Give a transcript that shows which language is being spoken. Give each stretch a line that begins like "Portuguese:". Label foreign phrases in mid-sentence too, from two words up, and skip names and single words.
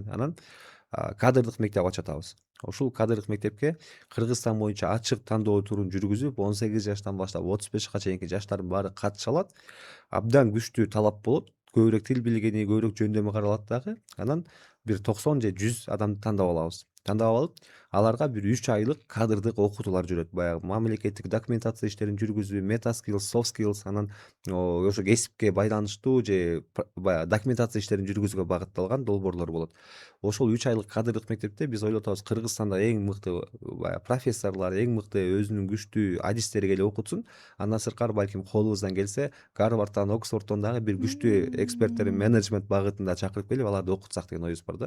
Kyrgyz: Анан кадрдык мектеп ачып атабыз. Ушул кадрдык мектепке Кыргызстан боюнча ачык тандоо турун жүргүзүп, 18 жаштан баштап 35 чейинки жаштардын баары катыша алат. Абдан күчтүү талап болот. Көбүрөөк тил билгени, көбүрөөк жөндөмү каралат дагы. Анан бир 90 же 100 адамды тандап алабыз. Тандап алып, аларга бир 3 айлык кадрдык окутуулар жүрөт. Баягы мамлекеттик документация иштерин жүргүзүү,
English: meta skills, soft skills,
Kyrgyz: анан ошо кесипке байланыштуу же баягы документация иштерин жүргүзүүгө багытталган долбоорлор болот. Ошол 3 айлык кадрдык мектепте биз ойлоп атабыз, Кыргызстанда эң мыкты баягы профессорлор, эң мыкты өзүнүн күчтүү адистери келип окутсун. Андан сырткары балким колубуздан келсе, Гарвардтан, Оксфордтон дагы бир күчтүү эксперттерин менеджмент багытында чакырып келип, аларды окутсак деген оюбуз бар да.